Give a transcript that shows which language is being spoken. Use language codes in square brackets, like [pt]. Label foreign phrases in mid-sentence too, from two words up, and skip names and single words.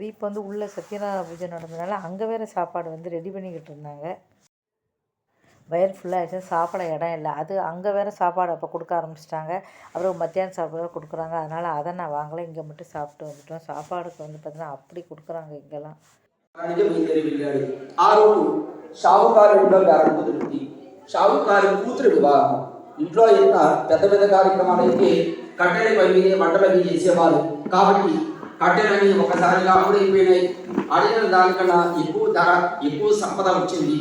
[ta] இப்போ வந்து உள்ளே சத்யநாராயண பூஜை நடந்ததுனால அங்கே வேறு சாப்பாடு வந்து ரெடி பண்ணிக்கிட்டு இருந்தாங்க. வயிறு ஃபுல்லாகிடுச்சு, சாப்பிட இடம் இல்லை. அது அங்கே வேறு சாப்பாடு அப்போ கொடுக்க ஆரம்பிச்சிட்டாங்க. அப்புறம் மத்தியானம் சாப்பாடு கொடுக்குறாங்க. அதனால் அதை நான் வாங்கலை. இங்கே மட்டும் சாப்பிட்டு வந்துட்டோம். సాపాడుకు வந்து பார்த்தீங்கன்னா அப்படி கொடுக்குறாங்க இங்கெல்லாம். [te] ఆ రోజు షావుకారు ఇంట్లో బేరం కుదురుతుంది. షావుకారు కూతురు వివాహం. ఇంట్లో ఎంత పెద్ద పెద్ద కార్యక్రమాలు అయితే కట్టెల పై మీద వంటలు అవి చేసేవారు. కాబట్టి కట్టెలని ఒకసారిగా అప్పుడైపోయినాయి. అడిగిన దానికన్నా ఎక్కువ ధర, ఎక్కువ సంపద వచ్చింది.